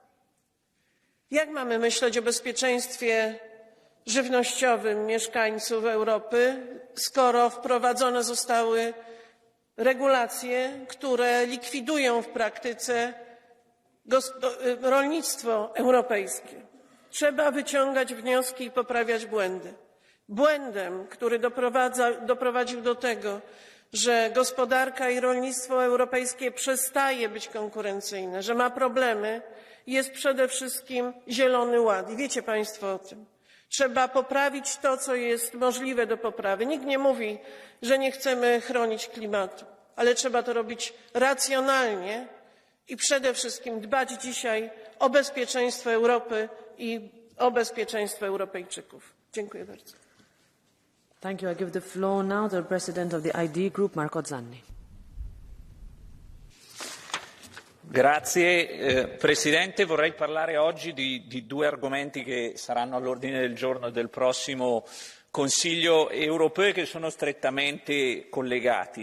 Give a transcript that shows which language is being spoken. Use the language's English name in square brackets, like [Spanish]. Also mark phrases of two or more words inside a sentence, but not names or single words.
[Polish] Jak mamy myśleć o bezpieczeństwie żywnościowym mieszkańców Europy, skoro wprowadzone zostały regulacje, które likwidują w praktyce rolnictwo europejskie? Trzeba wyciągać wnioski i poprawiać błędy. Błędem, który doprowadził do tego, że gospodarka i rolnictwo europejskie przestaje być konkurencyjne, że ma problemy, jest przede wszystkim Zielony Ład. I wiecie Państwo o tym. Trzeba poprawić to, co jest możliwe do poprawy. Nikt nie mówi, że nie chcemy chronić klimatu, ale trzeba to robić racjonalnie i przede wszystkim dbać dzisiaj o bezpieczeństwo Europy i o bezpieczeństwo Europejczyków. Dziękuję bardzo. [English] Thank you. I give the floor now to the President of the ID Group, Marco Zanni. [Italian] Grazie Presidente, vorrei parlare oggi di due argomenti che saranno all'ordine del giorno del prossimo Consiglio europeo e che sono strettamente collegati.